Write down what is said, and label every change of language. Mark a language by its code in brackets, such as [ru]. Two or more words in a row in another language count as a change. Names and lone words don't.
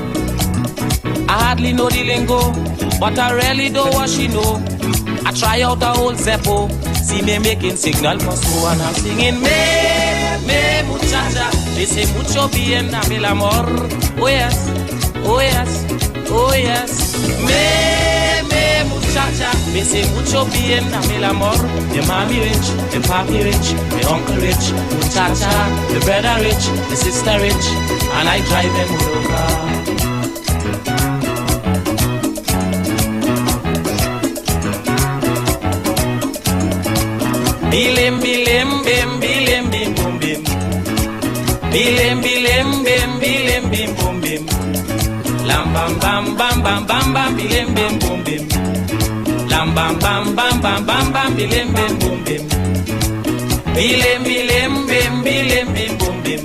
[en] I hardly know the lingo, but I really know what she know. I try out the whole Zeppo, see me making signal for so, and I'm singing [es] me muchacha, dice mucho bien a mil amor. [en] Oh yes, oh yes, oh yes. [es] Me muchacha, me say mucho bien a mil amor. [en] The mommy rich, the papi rich, the uncle rich, muchacha, the brother rich, the sister rich, and I drive them over. Bilim bilim bim bilim bim bum bim. Bilim bilim bim bilim bim bum bim. Lam bam bam bam bam bam bam bilim bim bum bim. Lam bam bam bam bam bam bam bilim bim bum bim. Bilim bilim bim bilim bim bum bim.